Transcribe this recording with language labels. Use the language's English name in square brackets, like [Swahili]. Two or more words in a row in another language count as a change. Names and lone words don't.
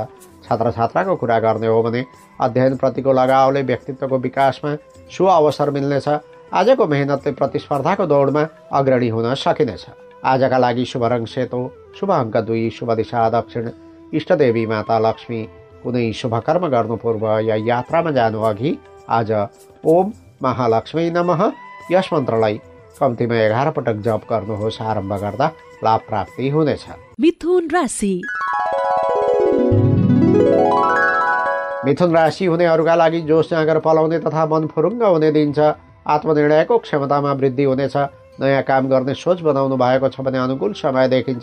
[Nepali] छात्र छात्राको कुरा गर्ने हो भने अध्ययनप्रतिको लगावले व्यक्तित्वको विकासमा सु अवसर मिल्नेछ। आजको मेहनतले प्रतिस्पर्धाको दौडमा अग्रणी हुन सकिनेछ। आजका लागि शुभ रङ सेतो, शुभ अङ्क 2, शुभ दिशा दक्षिण, इष्टदेवी माता लक्ष्मी। कुनै शुभ कर्म गर्नु पूर्व या यात्रामा जानु अघि आज [Sanskrit] ओम महालक्ष्मी नमः [Nepali] यस मन्त्रलाई कम्तीमा 11 पटक जप गर्नुहोस्। आरम्भ गर्दा लाभ प्राप्ति हुनेछ। मिथुन राशि। मिथुन राशि हुनेहरूका लागि जोस जाँगर पलाउने तथा मन फुरुङ्ग हुने दिन छ। आत्मनिर्णयको क्षमतामा वृद्धि हुनेछ। नयाँ काम गर्ने सोच बनाउनु भएको छ भने अनुकूल समय देखिन्छ।